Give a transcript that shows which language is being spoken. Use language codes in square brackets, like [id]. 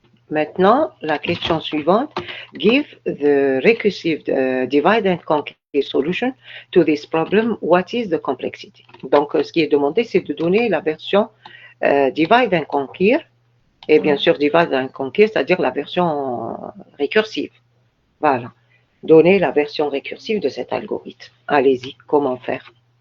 [fr] Maintenant, la question suivante. [en] Give the recursive divide and conquer solution to this problem. What is the complexity? [fr] Donc, ce qui est demandé, c'est de donner la version divide and conquer. Et bien sûr, divide and conquer, c'est-à-dire la version récursive. Voilà. Donner la version récursive de cet algorithme. Allez-y, comment faire?